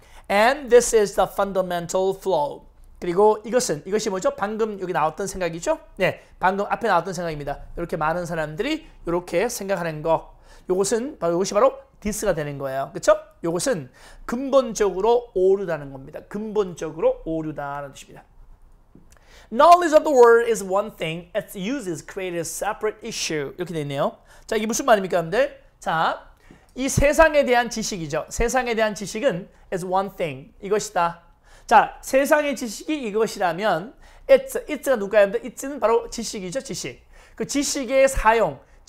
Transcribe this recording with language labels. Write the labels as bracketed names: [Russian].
[English] And this is the fundamental flaw. [Korean] 그리고 이것이 뭐죠? 방금 여기 나왔던 생각이죠? 네, 방금 앞에 나왔던 생각입니다. 이렇게 많은 사람들이 이렇게 생각하는 거. 이것이 바로 디스가 되는 거예요. 그렇죠? 이것은 근본적으로 오류다는 겁니다. 근본적으로 오류다라는 뜻입니다. [English] Knowledge of the word is one thing. Its use is created a separate issue. [Korean] 이렇게 되어 있네요. 자, 이게 무슨 말입니까, 여러분들? 자, 이 세상에 대한 지식이죠. 세상에 대한 지식은 [English] is one thing. [Korean] 이것이다. 자, 세상의 지식이 이것이라면 it's가 누가요? it's는 바로 지식이죠. 지식. 그 지식의 사용.